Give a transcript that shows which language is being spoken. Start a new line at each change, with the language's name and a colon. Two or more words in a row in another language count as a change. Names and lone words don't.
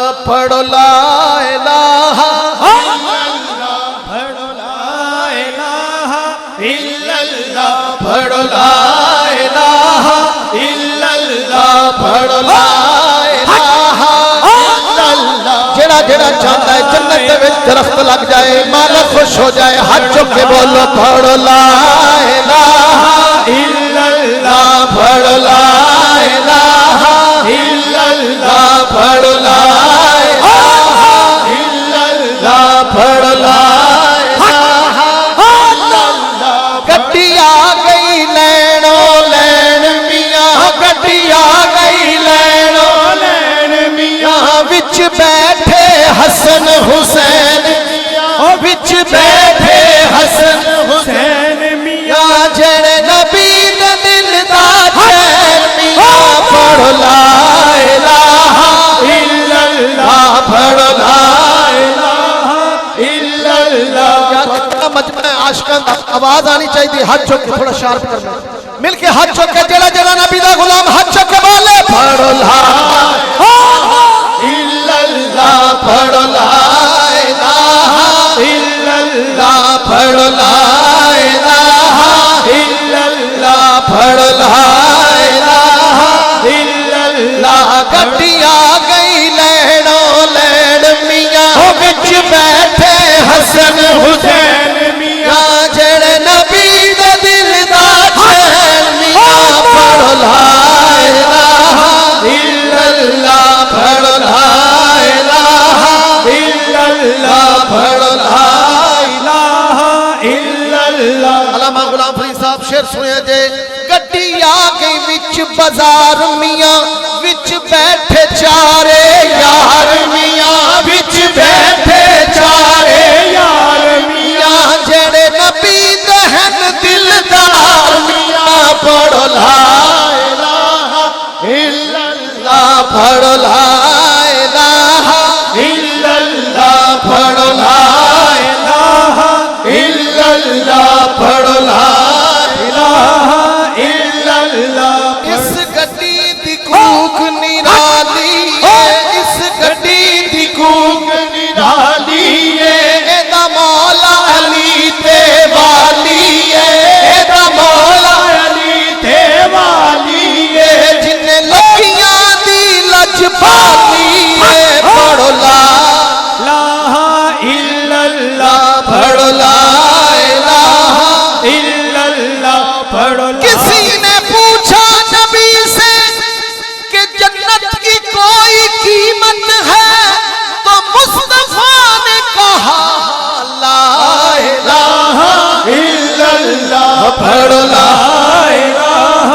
Arabic: पढ़ो لا إله पढ़ो لا إله إلا الله पढ़ो لا إله إلا الله पढ़ो لا إله إلا الله.
Punjabi: ਜਿਹੜਾ ਜਿਹੜਾ ਚਾਹਤਾ ਹੈ ਜੰਨਤ ਦੇ ਵਿੱਚ ਦਰਖ਼ਤ ਲੱਗ ਜਾਏ, ਮਾਲਿਕ ਖ਼ੁਸ਼ ਹੋ ਜਾਏ, ਹੱਥ ਚੁੱਕ ਕੇ ਬੋਲੋ पढ़ो
Arabic: لا إله إلا الله
Punjabi: पढ़ो
Arabic: لا إله إلا الله
Punjabi: पढ़ो
Arabic: لا إله إلا الله
Punjabi: पढ़ो
Arabic: لا إله إلا الله.
Punjabi: ਗੱਡੀ ਆ ਗਈ ਲੈਣੋ ਲੈਣ ਮੀਆਂ, ਗੱਡੀ ਆ ਗਈ ਲੈਣੋ ਲੈਣ ਮੀਆਂ, ਵਿੱਚ ਬੈਠੇ ਹਸਨ ਹੁਸੈਨ ਮੀਆਂ, ਵਿੱਚ ਬੈਠੇ ਹਸਨ ਹੁਸੈਨ ਮੀਆਂ, ਜਿਹੜੇ ਨਬੀ ਦੇ ਦਿਲ ਦਾ ਚੈਨ ਮੀਆਂ।
Arabic: पढ़ो لا إله إلا الله पढ़ो لا إله إلا الله.
Punjabi: ਮਜਮਾ ਆਸ਼ਿਕਾਂ ਦਾ ਆਵਾਜ਼ ਆਉਣੀ ਚਾਹੀਏ, ਹੱਥ ਚੁੱਕ ਕੇ ਥੋੜ੍ਹਾ ਸ਼ਾਰਪ ਕਰਨਾ, ਮਿਲ ਕੇ ਹੱਥ ਚੁੱਕ ਕੇ ਜਿਹੜਾ ਜਿਹੜਾ ਨਬੀ ਦਾ ਗ਼ੁਲਾਮ ਹੱਥ ਚੁੱਕ ਕੇ ਬੋਲੇ पढ़ो
Arabic: لا إلا الله
Punjabi: पढ़ो
Arabic: لا إله إلا الله
Punjabi: पढ़ो
Arabic: لا إله إلا الله
Punjabi: पढ़ो
Arabic: لا إله إلا الله.
Punjabi: ਗੱਡੀ ਆ ਗਈ ਲੈਣੋ ਲੈਣ ਮੀਆਂ, ਵਿੱਚ ਬੈਠੇ ਹਸਨ ਹੁਸੈਨ ਮੀਆਂ, ਜਿਹੜੇ ਨਬੀ ਦੇ ਦਿਲ ਦਾ ਚੈਨ ਮੀਆਂ।
Arabic: पढ़ो لا إله إلا الله पढ़ो لا إله إلا الله पढ़ो لا إله إلا الله.
Punjabi: ਅੱਲਾਮਾ ਗ਼ੁਲਾਮ ਫ਼ਰੀਦ ਸਾਹਬ ਸ਼ੇਰ ਸੁਣੇ ਜੇ, ਗੱਡੀ ਆ ਗਈ ਵਿੱਚ ਬਾਜ਼ਾਰ ਮੀਆਂ, ਵਿੱਚ ਬੈਠੇ ਚਾਰੇ ਯਾਰ ਮੀਆਂ, ਵਿੱਚ ਬੈਠੇ ਚਾਰੇ ਯਾਰ ਮੀਆਂ, ਜਿਹੜੇ ਨਬੀ ਦਹਨ ਦਿਲਦਾਰ ਮੀਆਂ।
Arabic: पढ़ो لا إله إلا الله पढ़ो لا إله إلا الله पढ़ो لا إله إلا الله पढ़ो لا إله إلا الله.
Punjabi: ਇਸ ਗੱਡੀ ਦੀ ਕੂਕ ਨਿਰਾਲੀ ਹੈ, ਇਸ ਗੱਡੀ ਦੀ ਕੂਕ ਨਿਰਾਲੀ ਹੈ, ਏਦਾ ਮੌਲਾ ਅਲੀ ਤੇ ਵਾਲੀ ਹੈ, ਏਦਾ ਮੌਲਾ ਅਲੀ ਤੇ ਵਾਲੀ ਹੈ, ਜਿਨ੍ਹੇ ਲੱਖੀਆਂ ਦੀ ਲਜਪਾਲੀ ਹੈ।
Arabic: पढ़ो لا إله إلا الله पढ़ो لا إله إلا الله पढ़ो।
Hindi: किसी ने पूछा नबी से कि जन्नत की कोई कीमत है, तो मुस्तफा ने कहा
Arabic: لا إله إلا الله
Hindi: पढ़ो
Arabic: لا إله.